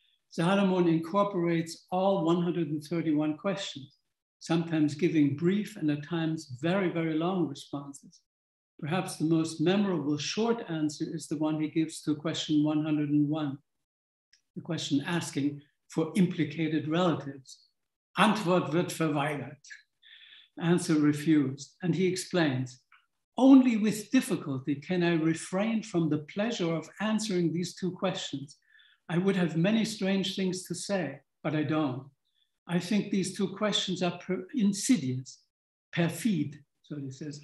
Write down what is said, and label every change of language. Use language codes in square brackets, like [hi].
[en] Salomon incorporates all 131 questions, sometimes giving brief and at times very, very long responses. Perhaps the most memorable short answer is the one he gives to question 101, the question asking for implicated relatives. [de] Antwort wird verweigert. [en] Answer refused. And he explains, only with difficulty can I refrain from the pleasure of answering these two questions. I would have many strange things to say, but I don't. I think these two questions are insidious, perfide, so he says.